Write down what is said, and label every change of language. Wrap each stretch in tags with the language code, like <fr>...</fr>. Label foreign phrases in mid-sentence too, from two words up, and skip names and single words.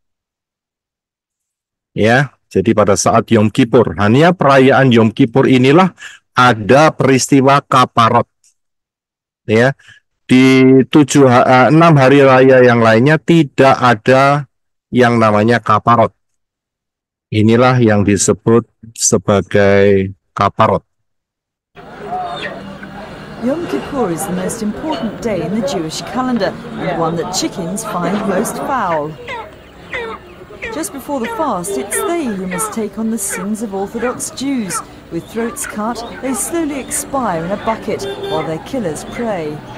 <id>Ya, jadi pada saat Yom Kippur, hanya perayaan Yom Kippur inilah ada peristiwa kaparot. Ya, di 6 hari raya yang lainnya tidak ada yang namanya kaparot. Inilah yang disebut sebagai kaparot.</id> <en>Yom Kippur is the most important day in the Jewish calendar and one that chickens find most foul. Just before the fast, it's they who must take on the sins of Orthodox Jews. With throats cut, they slowly expire in a bucket while their killers pray.</en>